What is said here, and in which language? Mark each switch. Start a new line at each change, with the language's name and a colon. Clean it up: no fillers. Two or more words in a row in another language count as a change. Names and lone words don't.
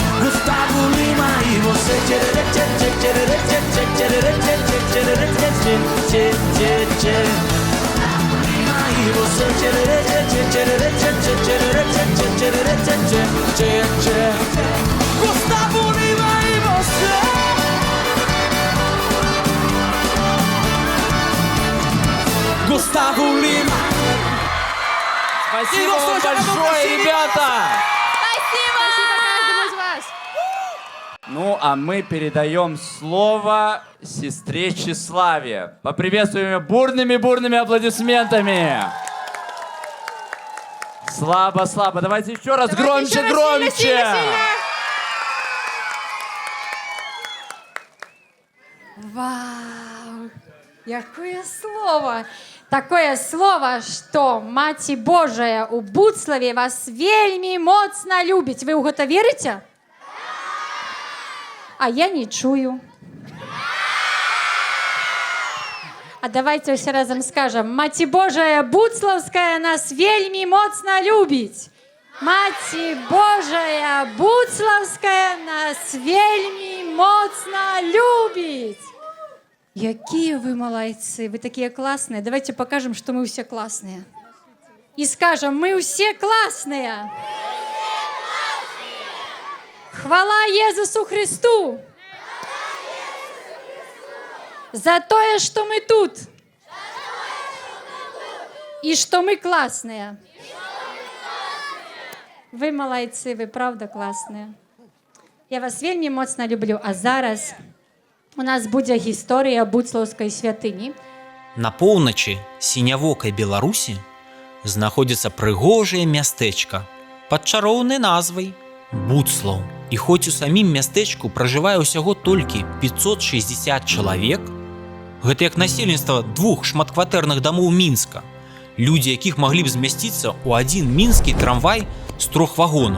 Portuguese: Gustavo Lima e você Gustavo Lima e você Gustavo Lima.
Russian: Спасибо вам большое, ребята! Ну, а мы передаем слово сестре Числаве. Поприветствуем ее бурными аплодисментами. Слабо. Давайте еще раз. Давайте громче. Сильно. Вау! Какое слово! Такое слово, что
Belarusian: Маті Божая у Буцлаве вас вельми моцно любить. Вы у гэта верите? А я не чую.
Russian: А давайте все разом скажем:
Belarusian: Маті Божая Буцлавская нас вельми моцно любить. Маті Божая Буцлавская нас вельми моцно любить.
Russian: Какие вы молодцы, вы такие классные. Давайте покажем, что мы все классные. И скажем: мы все классные. Хвала Иисусу Христу за то, что мы тут и что мы классные. Вы молодцы, вы правда классные.
Belarusian: Я вас вельми моцно люблю. А зараз у нас буде гісторія Буцлаўскай святыні. На поўначы сінявокай Беларусі знаходзіцца прыгожае мястэчка пад чароўнай назвай Буцлаў. І хоць у самім мястэчку пражывае ўсяго толькі 560 чалавек, гэта як насельніцтва 2 шматкватэрных дамоў Мінска, людзі якіх маглі б змясціцца ў адзін мінскі трамвай з 3 вагонаў.